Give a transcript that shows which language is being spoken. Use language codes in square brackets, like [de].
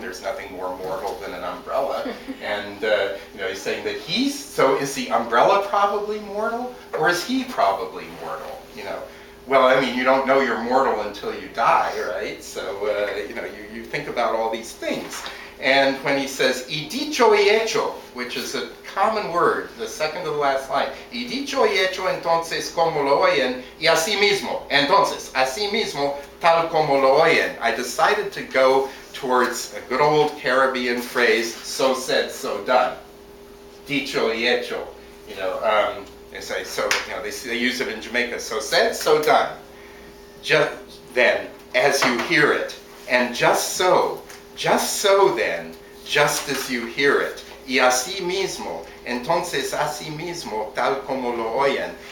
[en] There's nothing more mortal than an umbrella. And he's saying that so is the umbrella probably mortal, or is he probably mortal? Well, I mean, you don't know you're mortal until you die, right? So you think about all these things. And when he says [es] y dicho y hecho, [en] which is a common word, the second to the last line, [es] y dicho y hecho entonces como lo oyen, y así mismo, entonces, así mismo, tal como lo oyen. [en] I decided to go towards a good old Caribbean phrase, so said, so done. [es] Dicho y hecho. [en] They say, so, they use it in Jamaica, so said, so done. Just then, as you hear it, and just so then, just as you hear it, [es] y así mismo, entonces así mismo, tal como lo oyen.